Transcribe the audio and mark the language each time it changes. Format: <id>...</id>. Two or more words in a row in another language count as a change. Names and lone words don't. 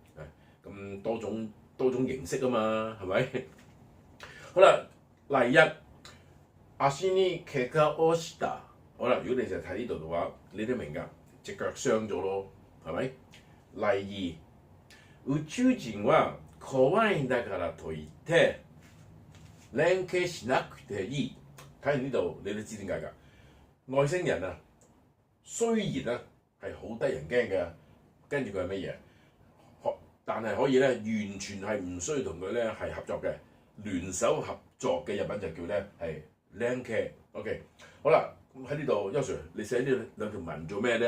<yue>咁多種形式啊嘛，係咪？好啦，例一，</yue> <ja>足に怪我をした。</ja> <yue>好啦，如果你就睇呢度嘅話，你都明㗎，隻腳傷咗咯，係咪？</yue> <ja>例二，宇宙人は怖いんだからといって連携しなくていい。</ja> <yue>睇完呢度你都知點解㗎？外星人啊，雖然啊係好得人驚嘅，跟住佢係乜嘢？但係可以咧，完全係唔需要同佢咧係合作嘅，聯手合作嘅日文就叫咧係連携。OK， 好啦，咁喺呢度，邱 Sir， 你寫呢兩條文做咩咧？</yue>